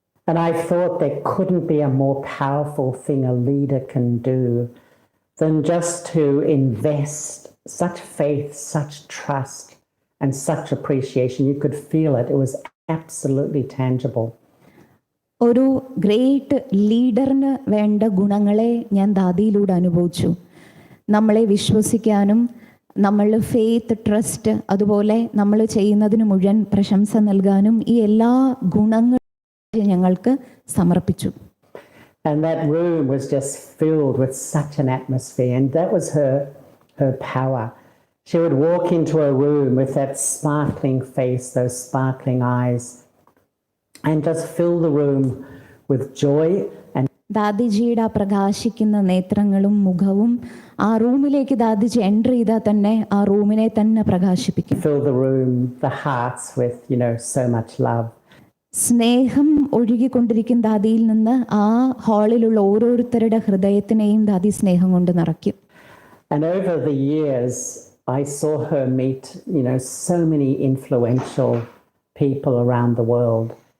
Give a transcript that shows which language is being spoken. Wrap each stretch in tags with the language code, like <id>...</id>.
<en>And I thought there couldn't be a more powerful thing a leader can do than just to invest such faith, such trust, and such appreciation. You could feel it. It was absolutely tangible.</en> <ml>ഒരു great ലീഡറിന് വേണ്ട ഗുണങ്ങളെ ഞാൻ ദാദിയിലൂടെ അനുഭവിച്ചു. നമ്മളെ വിശ്വസിക്കാനും നമ്മൾ faith, trust, അതുപോലെ നമ്മൾ ചെയ്യുന്നതിന് മുഴുവൻ പ്രശംസ നൽകാനും ഈ എല്ലാ ഗുണങ്ങളും ഞങ്ങൾക്ക് സമർപ്പിച്ചു.</ml> <en>And that room was just filled with such an atmosphere, and that was her power. She would walk into a room with that sparkling face, those sparkling eyes, and just fill the room with joy. And</en> <ml>ദാദിജിയുടെ പ്രകാശിക്കുന്ന നേത്രങ്ങളും മുഖവും ആ റൂമിലേക്ക് ദാദിജി enter ചെയ്താൽ തന്നെ ആ റൂമിനെ തന്നെ പ്രകാശിപ്പിക്കും.</ml> <en>Fill the room, the hearts with, so much love.</en> <ml>സ്നേഹം ഒഴുകിക്കൊണ്ടിരിക്കും ദാദിയിൽ നിന്ന്. ആ ഹാളിലുള്ള ഓരോരുത്തരുടെ ഹൃദയത്തിനെയും ദാദി സ്നേഹം കൊണ്ട് നിറയ്ക്കും.</ml> <en>And over the years, I saw her meet, so many influential people around the world.</en>